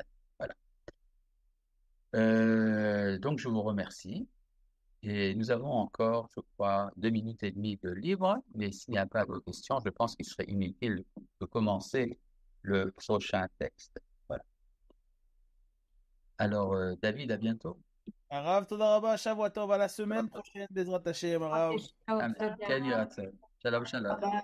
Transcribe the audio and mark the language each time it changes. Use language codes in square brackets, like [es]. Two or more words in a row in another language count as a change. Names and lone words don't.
[fr] Voilà. Donc, je vous remercie. Et nous avons encore, je crois, 2 minutes et demie de libre, mais s'il n'y a pas de questions, je pense qu'il serait inutile de commencer le prochain texte. Voilà. Alors, David, à bientôt. [he] ערב, תודה רבה, שבוע טוב, [fr] à la semaine prochaine, [he] בעזרת השם, ערב. אמן. שלום, שלום.